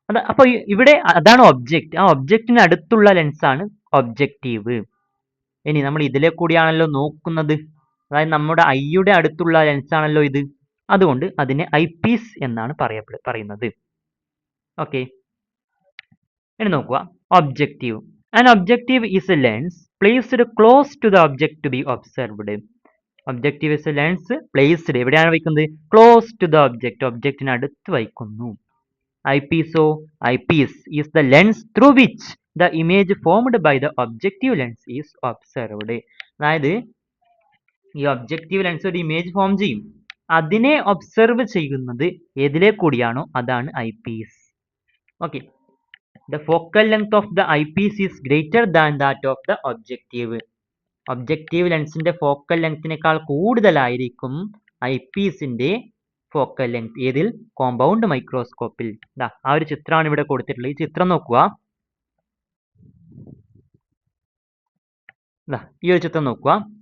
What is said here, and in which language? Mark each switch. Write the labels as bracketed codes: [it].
[ml] അപ്പോൾ ഇവിടെ അതാണ് ഒബ്ജക്റ്റ്. ആ ഒബ്ജക്റ്റിന് അടുത്തുള്ള ലെൻസാണ് ഒബ്ജക്റ്റീവ്. ഇനി നമ്മൾ ഇതിലെ കൂടിയാണല്ലോ നോക്കുന്നത്, അതായത് നമ്മുടെ ഐയുടെ അടുത്തുള്ള ലെൻസാണല്ലോ ഇത്. അതുകൊണ്ട് അതിനെ ഐ പീസ് എന്നാണ് പറയുന്നത്. ഓക്കെ, ഇനി നോക്കുക. Objective. [en] An objective is a lens placed close to the object to be observed. Objective is a lens placed [ml] എവിടെയാണ് വയ്ക്കുന്നത്? [en] Close to the object. [ml] ഒബ്ജക്റ്റിന് അടുത്ത് വയ്ക്കുന്നു. [en] Eyepiece eyepiece is the lens through which the image formed by the objective lens is observed. [ml] അതായത് ഈ objective lens ഒരു image form ചെയ്യും. അതിനെ observe ചെയ്യുന്നത് ഏതിലെ കൂടിയാണോ അതാണ് I Ps. Okay. [en] The focal length of the eyepiece is greater than that of the objective. [ml] Objective ലെൻസിന്റെ focal ലെങ്തിനേക്കാൾ കൂടുതലായിരിക്കും ഐപീസിന്റെ focal length. ഏതിൽ? കോമ്പൗണ്ട് മൈക്രോസ്കോപ്പിൽ. ആ ഒരു ചിത്രമാണ് ഇവിടെ കൊടുത്തിട്ടുള്ളത്. ഈ ചിത്രം നോക്കുക. ഈ ഒരു ചിത്രം നോക്കുക.